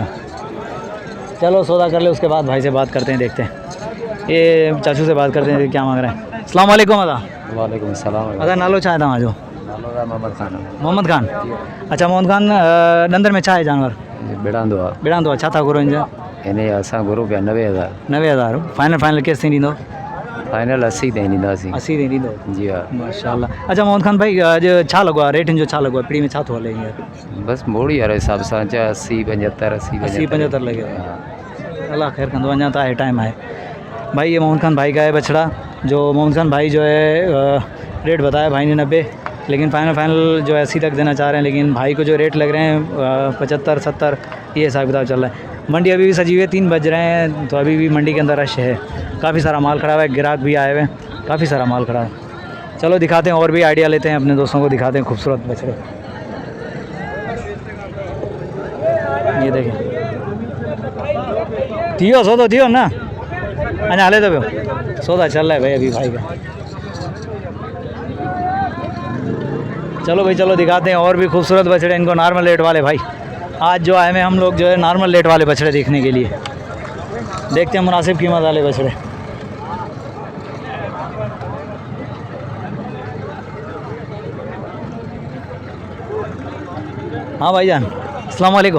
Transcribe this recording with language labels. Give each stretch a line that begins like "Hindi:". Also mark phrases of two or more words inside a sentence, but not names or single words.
Urdu: چلو سودا کر لے، اس کے بعد بھائی سے بات کرتے ہیں، دیکھتے ہیں. یہ چاچو سے بات کرتے ہیں کیا مانگ رہے ہیں.
Arabic: السلام عليكم. وعليكم السلام.
Sindhi: अदा नालो चाहे था जो मोहम्मद खान। अच्छा मोहम्मद खान नंदर में छा है जानवर? बेड़ांदो बेड़ांदो। अच्छा था गुरु इंजा इन्हें असां गुरु पिया 90,000 90,000 फाइनल फाइनल केसि ताईं ॾींदो? फाइनल 80 ताईं ॾींदासीं 80 ताईं ॾींदो? जी हा माशाल्लाह। अच्छा मोहम्मद खान भाई अॼु छा लॻो आहे रेट जो छा लॻो आहे पिड़ी में छा थो हले हींअर? बसि मोड़ी वारे हिसाब सां 80 75 80 75 लगे अल्लाह खैर कंदो अञा तो है टाइम है भाई।
Urdu: یہ محمد خان بھائی کا ہے بچھڑا جو محمد خان بھائی جو ہے ریٹ بتایا بھائی نے 90 لیکن فائنل جو ہے 80 تک دینا چاہ رہے ہیں لیکن بھائی کو جو ریٹ لگ رہے ہیں 75 70 یہ حساب کتاب چل رہا ہے. منڈی ابھی بھی سجی ہوئی ہے 3 بج رہے ہیں تو ابھی بھی منڈی کے اندر رش ہے کافی سارا مال کھڑا ہوا ہے گاہک بھی آئے ہوئے ہیں کافی سارا مال کھڑا ہے. چلو دکھاتے ہیں اور بھی آئیڈیا لیتے ہیں اپنے دوستوں کو دکھاتے ہیں خوبصورت بچھڑے.
Sindhi: ये देखें थियो सौदा थियो ना अञा हले तो पियो
Urdu: سودا چل رہا ہے بھائی ابھی بھائی کا. چلو بھائی چلو دکھاتے ہیں اور بھی خوبصورت بچھڑے ان کو نارمل ریٹ والے بھائی. آج جو آئے ہیں ہم لوگ جو ہے نارمل ریٹ والے بچھڑے دیکھنے کے لیے دیکھتے ہیں مناسب قیمت والے بچھڑے. ہاں بھائی جان
Arabic: السلام عليكم.